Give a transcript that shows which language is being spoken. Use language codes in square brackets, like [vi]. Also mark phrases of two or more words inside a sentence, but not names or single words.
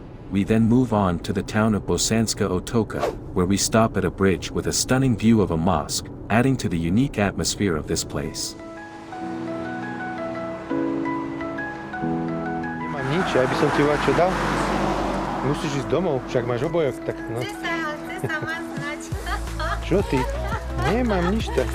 [en] we then move on to the town of Bosanska Otoka, where we stop at a bridge with a stunning view of a mosque, adding to the unique atmosphere of this place. [sk] Nemám nič, ja by som ti čo dal. Musíš ísť domov, však máš obojok, tak no. Ty sama znať. Čo ty? Nemám nič tak.